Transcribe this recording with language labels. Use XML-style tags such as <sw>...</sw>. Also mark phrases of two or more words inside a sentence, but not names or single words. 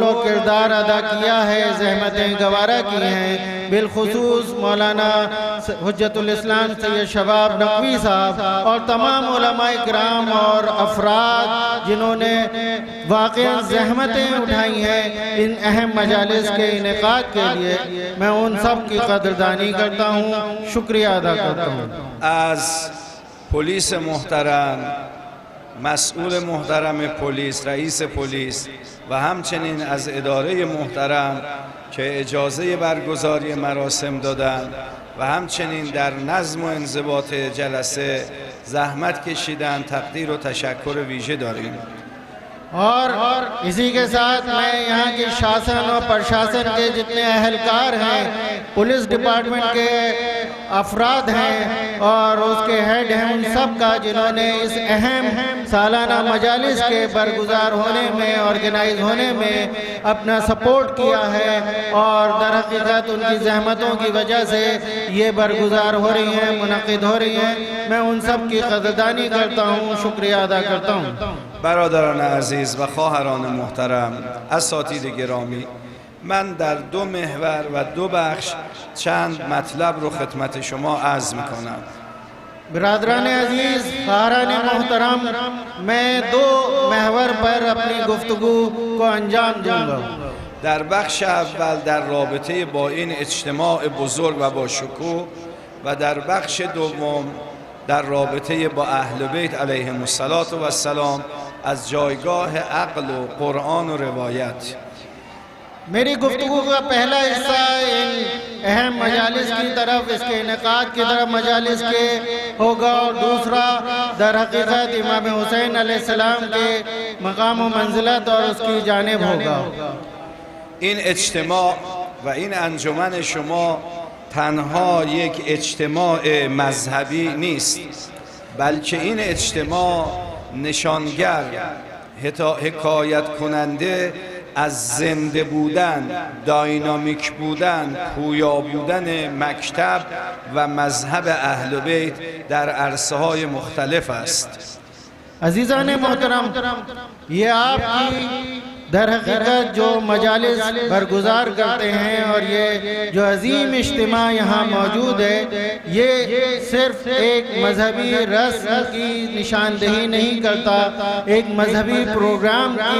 <hi>और किरदार अदा किया है, ज़हमतें गवारा की हैं, बिलखुसूस मौलाना हुज्जतुल इस्लाम सैयद शबाब नकवी साहब और तमाम उलमा इकराम और अफराद जिन्होंने वाक़ई ज़हमतें उठाई हैं इन अहम मजालिस के इनेकाद के लिए, मैं उन सब की कदरदानी करता हूँ, शुक्रिया अदा करता हूँ।</hi> <fa>از پلیس محترم، مسئول محترم پلیس، رئیس پلیس و همچنین از اداره محترم که اجازه برگزاری مراسم دادند و همچنین در نظم و انضباط جلسه زحمت کشیدند، تقدیر و تشکر ویژه داریم.</fa> <hi>और इसी के साथ मैं यहाँ के शासन और प्रशासन के जितने अहलकार हैं,</hi> <en>police department</en> <hi>के अफराद हैं और उसके हेड हैं, उन सब का जिन्होंने इस अहम सालाना मजालिस के बरगुजार होने में, ऑर्गेनाइज होने में अपना सपोर्ट किया है और दर हकीकत उनकी जहमतों की वजह से ये बरगुजार हो रही हैं, मुनक़िद हो रही हैं। मैं उन सब की क़दरदानी करता हूँ, शुक्रिया अदा करता हूँ।</hi> <fa>برادران عزیز و خواهران محترم، اساتید گرامی، من در دو محور و دو بخش چند مطلب رو خدمت شما عرض میکنم.</fa> <hi>बिरादरान अजीज़, ख़ारान मोहतरम, मैं दो महवर पर अपनी गुफ्तगू को अंजाम दूंगा।</hi> <fa>در بخش اول در رابطه با این اجتماع بزرگ و با شکوه و در بخش دوم در رابطه با اهل بیت علیهم السلام از جایگاه عقل و قرآن و روایت.</fa> <hi>मेरी गुफ्तगू का पहला हिस्सा इन अहम मजालिस की तरफ, इसके इनेकाद की तरफ मजालिस के होगा और दूसरा दर हकीकत इमाम हुसैन अलैहिस्सलाम के मकाम व मंजिलत और उसकी जानिब होगा।</hi> <fa>این اجتماع و این انجمن شما تنها یک اجتماع مذهبی نیست، بلکه این اجتماع نشانگر، حکایت کننده از زنده بودن، داینامیک بودن، پویا بودن مکتب و مذهب اهل بیت در عرصه‌های مختلف است.</fa> <hi>अजीज़ान मोहतरम, ये आपकी दर हकीकत जो मजालिस बरगुजार करते हैं और ये जो अजीम इज्तिमा यहाँ मौजूद है, ये सिर्फ एक मजहबी रस्म की निशानदेही नहीं करता, एक मजहबी प्रोग्राम</hi>